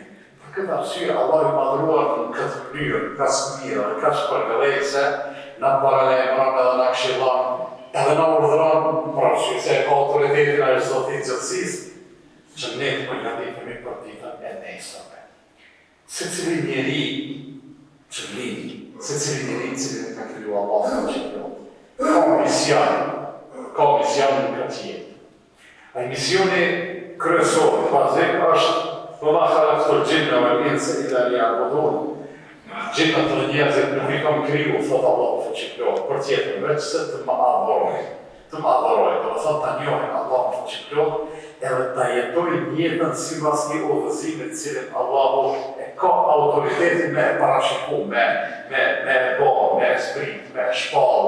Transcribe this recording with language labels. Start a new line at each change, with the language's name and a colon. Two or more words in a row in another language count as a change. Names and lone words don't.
Albanian: Për këtë arsye, Allah i madhruar në këtë mënyrë, kaq mirë dhe kaq përgëllëse, na paralajmëron edhe na këshillon, edhe na urdhëron, për arsye se ka autoritetin ai Zotit gjithësisë, që ne të përgatitemi për ditën e nesërme. Secili njeri që lind, secili njeri i cili ka kriju Allahu fuqiplot, ka mision në këtë jetë. Ai misioni kryesor, bazik është
Arabic: وَمَا خَلَقْتُ الْجِنَّ وَالْإِنسَ إِلَّا لِيَعْبُدُونِ.
Albanian: Gjinët dhe njerëzit nuk i kam kriju, thotë Allahu fuqiplot, për tjetër veç se të më adhurojnë. Të më adhurojnë, do të thotë ta njohin Allahu fuqiplot, edhe ta jetojnë jetën sipas një udhëzimi të cilin Allahu e ka autoritetin me e parashiku, me e bo, me e zbrit, me e shpall.